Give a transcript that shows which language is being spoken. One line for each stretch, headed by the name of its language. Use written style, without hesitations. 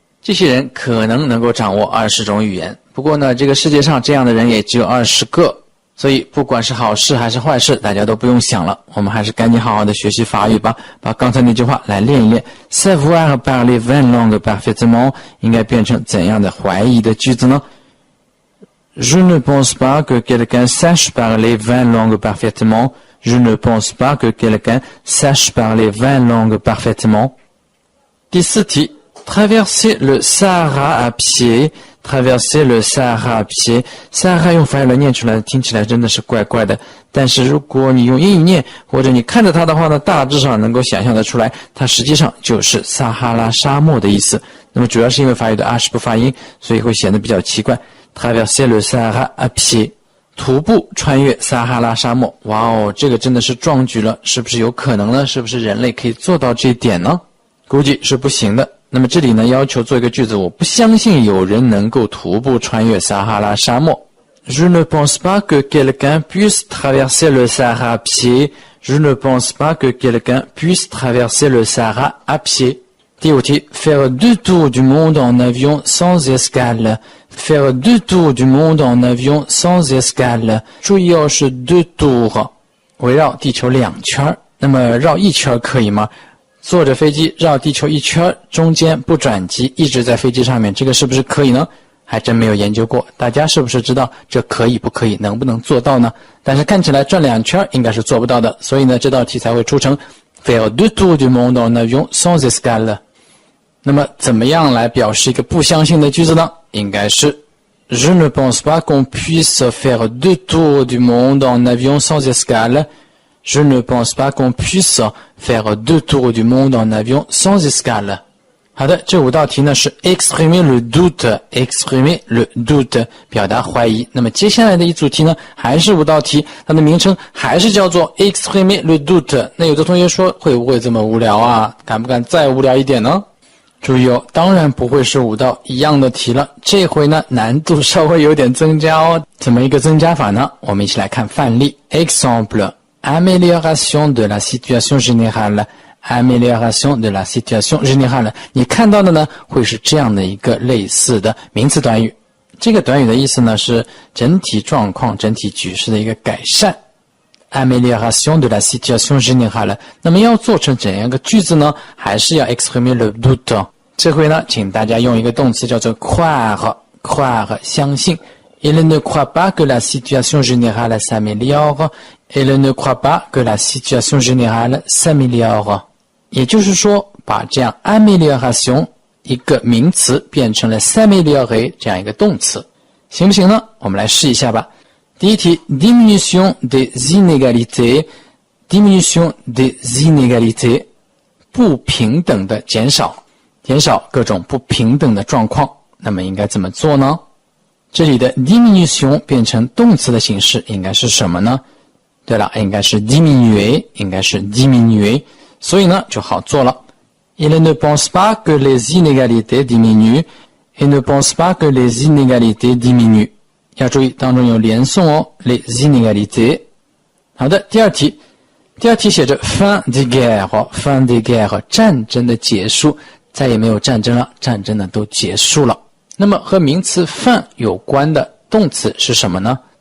Chinese: 这些人可能够掌握20种语言，不过呢，这个世界上这样的人也只有20个。所以不管是好事还是坏事，大家都不用想了，我们还是赶紧好好的学习法语吧。把刚才那句话来练一练。
French: Savoir parler 20 langues parfaitement
Chinese: 应该变成怎样的怀疑的句子呢？
French: Je ne pense pas que quelqu'un sache parler 20 langues parfaitement. Je ne pense pas que quelqu'un sache parler 20 langues parfaitement.
Chinese: 第4题
French: Traverser le Sahara à pied. Traverser le Sahara à pied.
Chinese: Sahara 用法语来念出来听起来真的是怪怪的，但是如果你用英语念，或者你看着它的话呢，大致上能够想象得出来，它实际上就是撒哈拉沙漠的意思。那么主要是因为法语的20不发音，所以会显得比较奇怪。
French: Traverser le Sahara à pied.
Chinese: 徒步穿越撒哈拉沙漠。哇哦，这个真的是壮举了，是不是有可能呢？是不是人类可以做到这一点呢？估计是不行的。那么这里呢，要求做一个句子，我不相信有人能够徒步穿越撒哈拉沙漠。
French: Je ne pense pas que quelqu'un puisse traverser le Sahara à pied. Je ne pense pas que quelqu'un puisse traverser le Sahara à pied.
Chinese: 第5题
French: Faire deux tours du monde en avion sans escale. Faire deux tours du monde en avion sans escale.
Chinese: 注意哦，是
French: deux tours，
Chinese: 围绕地球2圈。那么绕1圈可以吗？坐着飞机绕地球1圈，中间不转机，一直在飞机上面，这个是不是可以呢？还真没有研究过，大家是不是知道这可以不可以，能不能做到呢？但是看起来转2圈应该是做不到的，所以呢，这道题才会出成
French: Faire deux tours du monde en avion sans escale。
Chinese: 那么怎么样来表示一个不相信的句子呢？应该是
French: Je ne pense pas qu'on puisse faire deux tours du monde en avion sans escale。Je ne pense pas qu'on puisse faire deux tours du monde en avion sans escale。
Chinese: 好的，这5道题呢是
French: exprimer le doute，exprimer le doute，
Chinese: 表达怀疑。那么接下来的一组题呢，还是5道题，它的名称还是叫做
French: exprimer le doute。
Chinese: 那有的同学说会不会这么无聊啊？敢不敢再无聊一点呢？注意哦，当然不会是5道一样的题了，这回呢难度稍微有点增加哦。怎么一个增加法呢？我们一起来看范例。Exemple。
French: Amélioration de la situation générale. Amélioration de la situation générale.
Chinese: 你看到的呢，会是这样的一个类似的名词短语。这个短语的意思呢，是整体状况、整体局势的一个改善。
French: Amélioration de la situation générale.
Chinese: 那么要做成怎样一个句子呢？还是要
French: exprimer le doute。
Chinese: 这回呢，请大家用一个动词叫做 croire， 相信。
French: Il ne croit pas que la situation générale s'améliore. Il ne croit pas que la situation générale s'améliore.
Chinese: 也就是说，把这样 amélioration 一个名词变成了 s'améliorer 这样一个动词，行不行呢？我们来试一下吧。第一题
French: diminution des inégalités. Diminution des inégalités.
Chinese: 不平等的减少，减少各种不平等的状况。那么应该怎么做呢？这里的 diminution 变成动词的形式应该是什么呢？对了，应该是 diminuer， 应该是 diminuer， 所以呢就好做了。
French: Il ne pense pas que les inégalités diminuent. Il ne pense pas que les inégalités diminuent.
Chinese: 要注意当中有连诵哦
French: les inégalités。
Chinese: 好的，第二题写着
French: fin des guerres， fin des guerres，
Chinese: 战争的结束，再也没有战争了，战争呢都结束了。那么和名词 fin 有关的动词是什么呢？